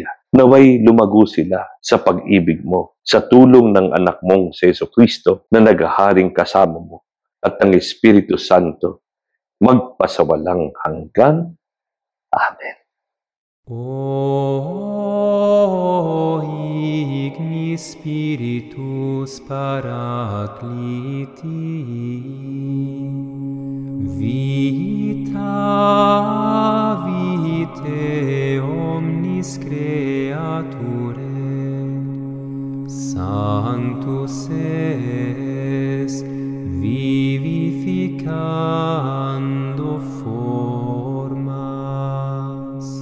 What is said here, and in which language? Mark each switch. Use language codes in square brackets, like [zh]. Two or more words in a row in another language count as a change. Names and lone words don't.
[tl] Naway lumago sila sa pag-ibig mo, sa tulong ng anak mong si Jesucristo na naghaharing kasama mo at ng Espiritu Santo, magpasawalang hanggan. Amen. [la] O igni Spiritus Paracliti, vita vitae omnis creaturae, sanctus es vivificando formas.